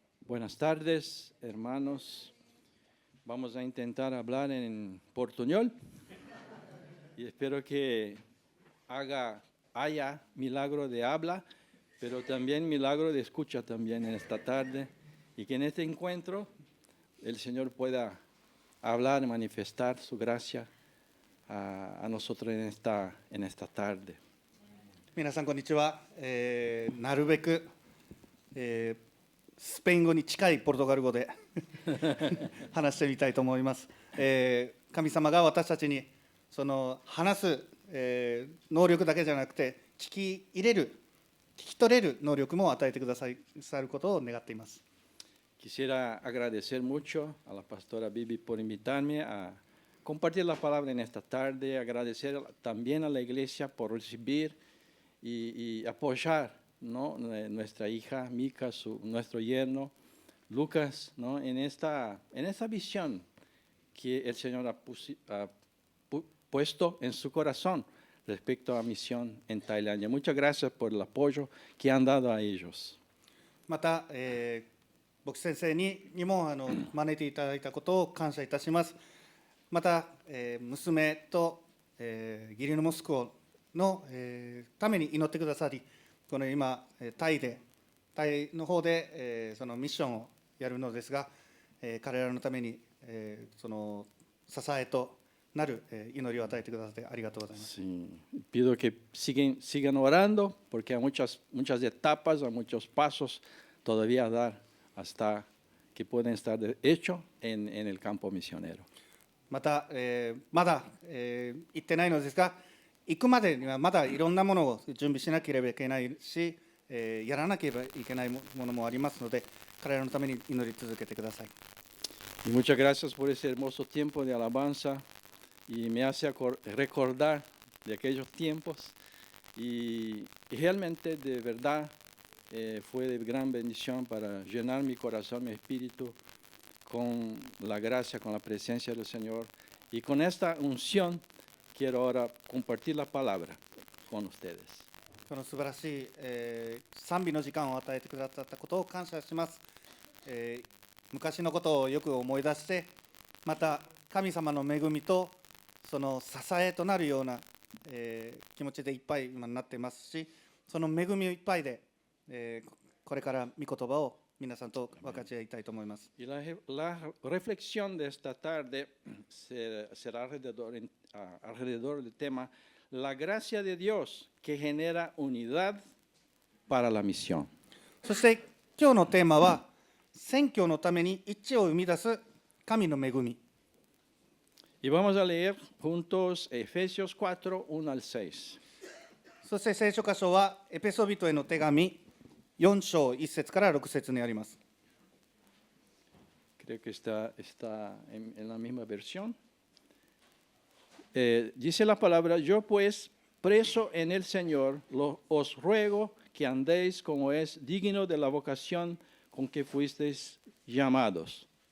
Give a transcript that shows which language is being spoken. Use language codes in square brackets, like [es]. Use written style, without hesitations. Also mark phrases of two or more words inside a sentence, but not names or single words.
[es] Buenas tardes, hermanos. Vamos a intentar hablar en portuñol y espero que haya milagro de habla, pero también milagro de escucha también en esta tarde y que en este encuentro el Señor pueda hablar y manifestar su gracia a nosotros en esta tarde. [ja] 皆さんこんにちは、なるべく、スペイン語に近いポルトガル語で話してみたいと思います、神様が私たちにその話す、能力だけじゃなくて聞き取れる能力も与えてくださることを願っています。 [es] Quisiera agradecer mucho a la pastora Bibi por invitarme a compartir la palabra en esta tarde, agradecer también a la iglesia por recibir y apoyar, ¿no?, nuestra hija Mica, nuestro yerno Lucas, ¿no?, en esta visión que el Señor ha puesto en su corazón respecto a misión en Tailandia. Muchas gracias por el apoyo que han dado a ellos. [ja] また、牧師先生にも招いていただいたことを感謝いたします。また、娘と、義理の息子の、ために祈ってくださり、この今タイの方で、そのミッションをやるのですが、彼らのために、その支えとなる、祈りを与えてくださってありがとうございます。 [es] Sí. Pido que sigan orando porque hay muchas etapas, hay muchos pasos todavía a dar hasta que pueden estar hechos en el campo misionero. [ja] また、まだ、行ってないのですが、行くまでにはまだいろんなものを準備しなければいけないし、やらなければいけないものもありますので、彼らのために祈り続けてください。 [es] Y muchas gracias por ese hermoso tiempo de alabanza y me hace recordar de aquellos tiempos y realmente de verdad fue de gran bendición para llenar mi corazón, mi espíritu con la gracia, con la presencia del Señor y con esta unción quiero ahora compartir la palabra con ustedes. [ja] この素晴らしい、賛美の時間を与えてくださったことを感謝します。昔のことをよく思い出して、また神様の恵みとその支えとなるような、気持ちでいっぱい今になっていますし、その恵みいっぱいで、これから御言葉を皆さんと分かち合いたいと思います。 [es] Y la reflexión de esta tarde será alrededor del tema la gracia de Dios que genera unidad para la misión. [ja] そして今日のテーマは宣教のために一致を生み出す神の恵み。 [es] Y vamos a leer juntos Efesios 4, 1 al 6. [ja] そして聖書箇所はエペソビトへの手紙4章1節から6節にあります。 [es] Creo que está en la misma versión. Dice la palabra, yo pues, preso en el Señor, os ruego que andéis como es digno de la vocación con que fuisteis llamados.